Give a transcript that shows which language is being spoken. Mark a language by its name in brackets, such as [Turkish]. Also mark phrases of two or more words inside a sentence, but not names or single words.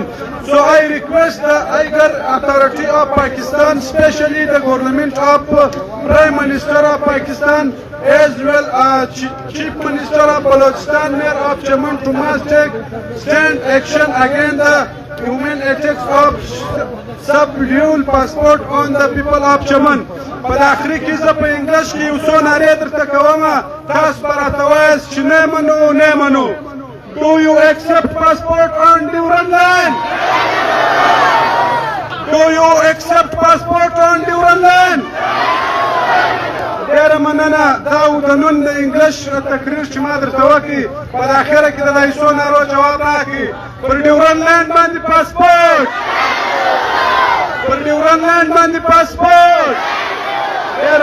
[English] So I request the Aigar authority of Pakistan, especially the government of Prime Minister of Pakistan as well as Chief Minister of Balochistan, Mayor of Chaman to must take stand action against the human attacks of sub-dual passport on the people of Chaman. [Pashto] په آخري کې زه په انګلیش کې یو څو نارې درته کومه تاسو به راته وایاست چې نه منو نه منو. [English] Do you accept passport on Durand land? Do you accept passport on Durand land? [Pashto] ډېره مننه. دا و د نن د انګلیش تقریر چې ما درته وکړي په اخره کې د دې څو نارو جواب راکړي. پر ډیورند لینډ باندې پاسپورټ، پر ډیورند لینډ باندې پاسپورټ.